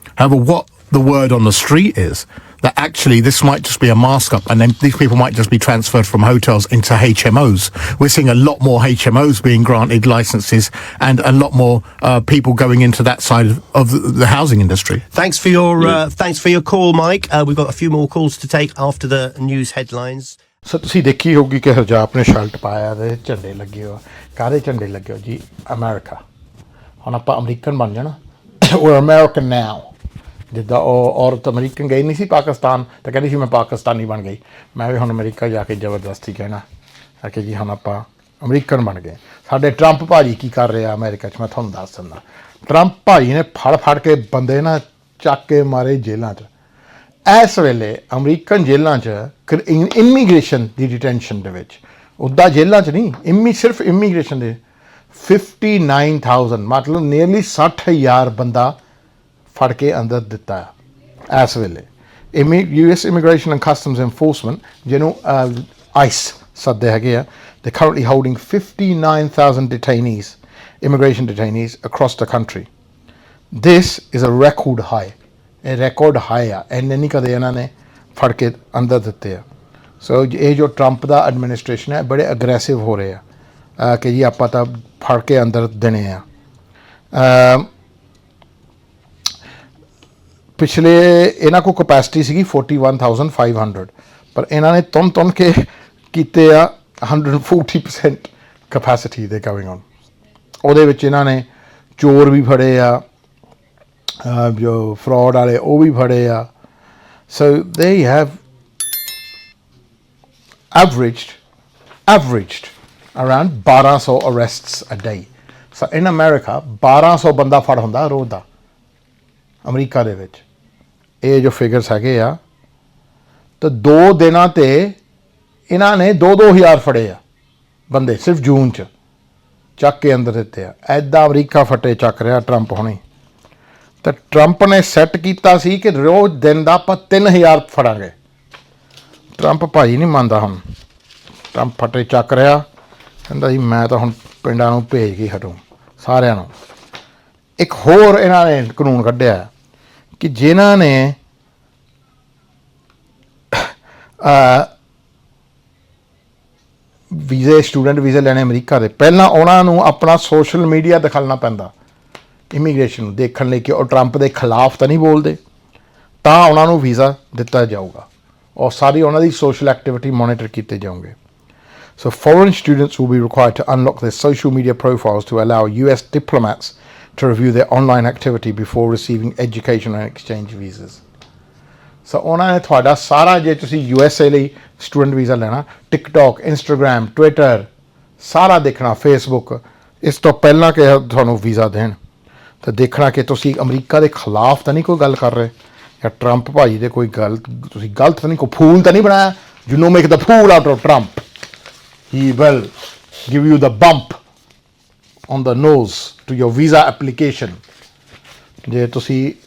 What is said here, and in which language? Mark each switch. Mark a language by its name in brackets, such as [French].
[English] However, what the word on the street is, that actually this might just be a mask up, and then these people might just be transferred from hotels into HMOs. We're seeing a lot more HMOs being granted licenses, and a lot more people going into that side of the housing industry. Thanks for your call, Mike. We've got a few more calls to take after the news headlines. [Punjabi] ਸੋ ਤੁਸੀਂ ਦੇਖੀ ਹੋਗੀ ਕਿ ਹਰਜਾਪ ਨੇ shirt ਪਾਇਆ ਤੇ ਝੰਡੇ ਲੱਗੇ ਹੋ, ਕਾਹਦੇ ਝੰਡੇ ਲੱਗੇ ਹੋ ਜੀ? ਅਮਰੀਕਾ। ਹੁਣ ਆਪਾਂ ਅਮਰੀਕਨ ਬਣ ਜਾਣਾ, [English] we're American now। [Punjabi] ਜਿੱਦਾਂ ਉਹ ਔਰਤ ਅਮਰੀਕਨ ਗਈ ਨਹੀਂ ਸੀ ਪਾਕਿਸਤਾਨ, ਤਾਂ ਕਹਿੰਦੀ ਸੀ ਮੈਂ ਪਾਕਿਸਤਾਨੀ ਬਣ ਗਈ। ਮੈਂ ਵੀ ਹੁਣ ਅਮਰੀਕਾ ਜਾ ਕੇ ਜ਼ਬਰਦਸਤੀ ਕਹਿਣਾ ਕਿ ਜੀ ਹੁਣ ਆਪਾਂ ਅਮਰੀਕਨ ਬਣ ਗਏ। ਸਾਡੇ ਟਰੰਪ ਭਾਜੀ ਕੀ ਕਰ ਰਿਹਾ ਅਮਰੀਕਾ 'ਚ, ਮੈਂ ਤੁਹਾਨੂੰ ਦੱਸ ਦਿੰਦਾ। ਟਰੰਪ ਭਾਜੀ ਨੇ ਫੜ ਕੇ ਬੰਦੇ ਨਾ ਚੱਕ ਕੇ ਮਾਰੇ ਜੇਲ੍ਹਾਂ 'ਚ। ਇਸ ਵੇਲੇ ਅਮਰੀਕਨ ਜੇਲ੍ਹਾਂ 'ਚ ਇਮੀਗ੍ਰੇਸ਼ਨ ਦੀ ਡਿਟੈਂਸ਼ਨ ਦੇ ਵਿੱਚ, ਉੱਦਾਂ ਜੇਲ੍ਹਾਂ 'ਚ ਨਹੀਂ, ਸਿਰਫ ਇਮੀਗ੍ਰੇਸ਼ਨ ਦੇ 59,000 ਮਤਲਬ ਨੀਅਰਲੀ 60,000 ਬੰਦਾ ਫੜ ਕੇ ਅੰਦਰ ਦਿੱਤਾ ਹੈ ਇਸ ਵੇਲੇ। [English] US Immigration and Customs Enforcement, [Punjabi] ਜਿਹਨੂੰ ICE ਸੱਦੇ ਹੈਗੇ ਆ, [English] they're currently holding 59,000 detainees, immigration detainees across the country. This is a record high. [Punjabi] ਇਹ ਰੈਕੋਰਡ ਹਾਈ ਆ, ਇੰਨੇ ਨਹੀਂ ਕਦੇ ਇਹਨਾਂ ਨੇ ਫੜ ਕੇ ਅੰਦਰ ਦਿੱਤੇ ਆ। ਸੋ ਇਹ ਜੋ ਟਰੰਪ ਦਾ ਐਡਮਿਨਿਸਟ੍ਰੇਸ਼ਨ ਹੈ, ਬੜੇ ਅਗਰੈਸਿਵ ਹੋ ਰਹੇ ਆ ਕਿ ਜੀ ਆਪਾਂ ਤਾਂ ਫੜ ਕੇ ਅੰਦਰ ਦੇਣੇ ਆ। ਪਿਛਲੇ ਇਹਨਾਂ ਕੋਲ ਕਪੈਸਿਟੀ ਸੀਗੀ 41,500, ਪਰ ਇਹਨਾਂ ਨੇ ਤੁੰਨ ਕੇ ਕੀਤੇ ਆ 140% ਕਪੈਸਿਟੀ ਦੇ ਗੋਇੰਗ ਔਨ। ਉਹਦੇ ਵਿੱਚ ਇਹਨਾਂ ਨੇ ਚੋਰ ਵੀ ਫੜੇ ਆ, ਜੋ ਫਰਾਡ ਵਾਲੇ ਉਹ ਵੀ ਫੜੇ ਆ। [English] So they have averaged around 1200 arrests a day. So in America [Punjabi] 1200 ਬੰਦਾ ਫੜ ਹੁੰਦਾ ਰੋਜ਼ ਦਾ ਅਮਰੀਕਾ ਦੇ ਵਿੱਚ। ਇਹ ਜੋ ਫਿਗਰਸ ਹੈਗੇ ਆ, ਤਾਂ 2 ਦਿਨਾਂ ਤੇ ਇਹਨਾਂ ਨੇ 2,000 ਫੜੇ ਆ ਬੰਦੇ, ਸਿਰਫ ਜੂਨ 'ਚ ਚੱਕ ਕੇ ਅੰਦਰ ਦਿੱਤੇ ਆ। ਐਦਾਂ ਅਮਰੀਕਾ ਫੱਟੇ ਚੱਕ ਰਿਹਾ ਟਰੰਪ ਹੁਣੇ। ਤਾਂ ਟਰੰਪ ਨੇ ਸੈੱਟ ਕੀਤਾ ਸੀ ਕਿ ਰੋਜ਼ ਦਿਨ ਦਾ ਆਪਾਂ 3,000 ਫੜਾਂਗੇ। ਟਰੰਪ ਭਾਜੀ ਨਹੀਂ ਮੰਨਦਾ ਹੁਣ। ਟਰੰਪ ਫੱਟੇ ਚੱਕ ਰਿਹਾ, ਕਹਿੰਦਾ ਜੀ ਮੈਂ ਤਾਂ ਹੁਣ ਪਿੰਡਾਂ ਨੂੰ ਭੇਜ ਕੇ ਹਟੂ ਸਾਰਿਆਂ ਨੂੰ। ਇੱਕ ਹੋਰ ਇਹਨਾਂ ਨੇ ਕਾਨੂੰਨ ਕੱਢਿਆ ਕਿ ਜਿਨ੍ਹਾਂ ਨੇ ਵੀਜ਼ੇ, ਸਟੂਡੈਂਟ ਵੀਜ਼ੇ ਲੈਣੇ ਅਮਰੀਕਾ ਦੇ, ਪਹਿਲਾਂ ਉਹਨਾਂ ਨੂੰ ਆਪਣਾ ਸੋਸ਼ਲ ਮੀਡੀਆ ਦਿਖਾਉਣਾ ਪੈਂਦਾ ਇਮੀਗ੍ਰੇਸ਼ਨ ਨੂੰ ਦੇਖਣ ਲਈ ਕਿ ਉਹ ਟਰੰਪ ਦੇ ਖਿਲਾਫ ਤਾਂ ਨਹੀਂ ਬੋਲਦੇ, ਤਾਂ ਉਹਨਾਂ ਨੂੰ ਵੀਜ਼ਾ ਦਿੱਤਾ ਜਾਊਗਾ ਔਰ ਸਾਰੀ ਉਹਨਾਂ ਦੀ ਸੋਸ਼ਲ ਐਕਟੀਵਿਟੀ ਮੋਨੀਟਰ ਕੀਤੇ ਜਾਊਗੇ। [English] So foreign students will be required to unlock their social media profiles to allow US diplomats to review their online activity before receiving education and exchange visas. [Punjabi] So ਉਹਨਾਂ ਨੇ ਤੁਹਾਡਾ ਸਾਰਾ ਜੇ ਤੁਸੀਂ USA ਲਈ student visa ਲੈਣਾ TikTok, Instagram, Twitter ਸਾਰਾ ਦੇਖਣਾ Facebook ਇਸ ਤੋਂ ਪਹਿਲਾਂ ਕਿ ਤੁਹਾਨੂੰ ਵੀਜ਼ਾ ਦੇਣ ਤਾਂ ਦੇਖਣਾ ਕਿ ਤੁਸੀਂ ਅਮਰੀਕਾ ਦੇ ਖਿਲਾਫ ਤਾਂ ਨਹੀਂ ਕੋਈ ਗੱਲ ਕਰ ਰਹੇ ਜਾਂ ਟਰੰਪ ਭਾਜੀ ਦੇ ਕੋਈ ਗੱਲ ਤੁਸੀਂ ਗਲਤ ਤਾਂ ਨਹੀਂ ਕੋਈ ਫੂਲ ਤਾਂ ਨਹੀਂ ਬਣਾਇਆ [English] you know make the fool out of Trump he will give you the bump on the nose to your visa application [Punjabi] ਜੇ ਤੁਸੀਂ